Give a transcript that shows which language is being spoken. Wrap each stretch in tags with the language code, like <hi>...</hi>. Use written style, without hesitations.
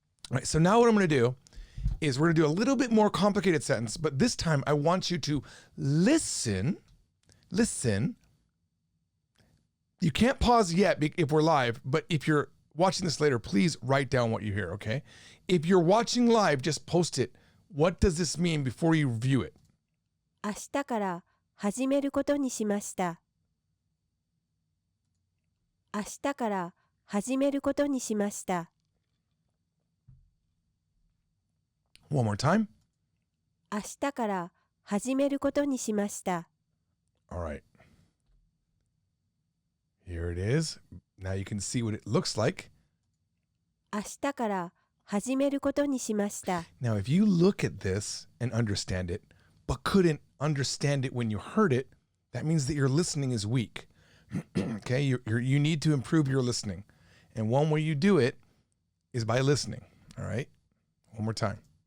<en>All right, so now what I'm going to do is we're going to do a little bit more complicated sentence, but this time I want you to listen. You can't pause yet if we're live, but if you're watching this later, please write down what you hear, okay? If you're watching live, just post it. What does this mean before you view it?</en> <ja>明日から始めることにしました。明日から始めることにしました。</ja> <en>One more time.</en> <ja>明日から始めることにしました。</ja> <en>All right. Here it is. Now you can see what it looks like.</en> <ja>明日から始めることにしました。</ja> <en>Now, if you look at this and understand it, but couldn't understand it when you heard it, that means that your listening is weak. Okay, you need to improve your listening. And one way you do it is by listening. All right? One more time.</en>